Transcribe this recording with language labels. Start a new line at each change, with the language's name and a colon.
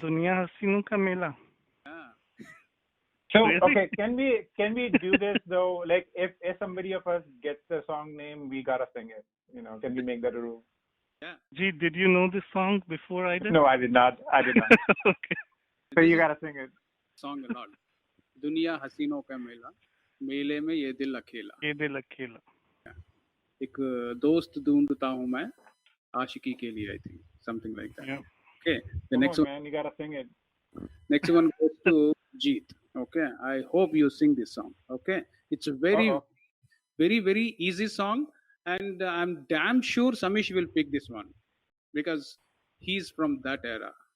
Hindi: दुनिया हसीनों का मेला.
English: Yeah. So Really? okay, can we do this though? Like if somebody of us gets the song name, we gotta sing it. You know, can we make that a rule? Yeah. Jeet, did you know this song before I did? No, I did not. Okay. So you gotta sing it. Song a lot.
Hindi: दुनिया हसीनों का मेला, मेले में ये दिल अकेला. ये दिल अकेला. एक दोस्त ढूंढता हूँ मैं आशिकी के लिए.
English: I think something like that. Yeah. Okay. The Come next on, one. man, you gotta sing it. Next one goes to Jeet. Okay. I hope you sing this song. Okay. It's a very, Uh-oh. very, very easy song, and I'm damn sure Samish will pick this one because he's from that era.